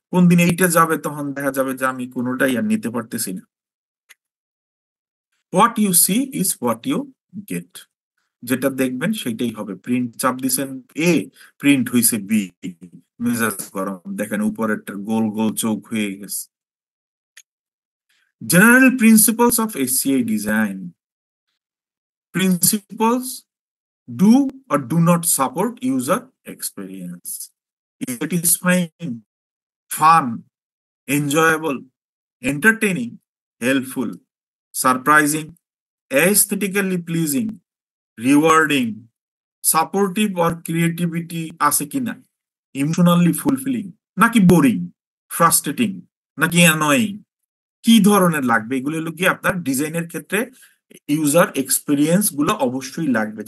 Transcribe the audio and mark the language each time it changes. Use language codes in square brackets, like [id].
[bn] কোন দিন এইটা যাবে তখন দেখা যাবে যে আমি কোনোটাই আর নিতে পারতেছি না। [en] what you see is what you get, [bn] যেটা দেখবেন সেটাই হবে। প্রিন্ট চাপ দিছেন এ, প্রিন্ট হইছে বি, মেজাজ গরম, দেখেন উপরেরটা গোল গোল চোখ হয়ে গেছে। [en] General principles of SCI design. Principles do or do not support user experience. Satisfying, fun, enjoyable, entertaining, helpful, surprising, aesthetically pleasing, rewarding, supportive or creativity [bn] আছে কিনা, ইমোশনালি ফুলফিলিং, নাকি বোরিং, ফ্রাস্ট্রেটিং, নাকি অ্যানয়িং, কি ধরনের লাগবে, এগুলো হলো কি আপনার ডিজাইনের ক্ষেত্রে ইউজার এক্সপিরিয়েন্স গুলো অবশ্যই লাগবে।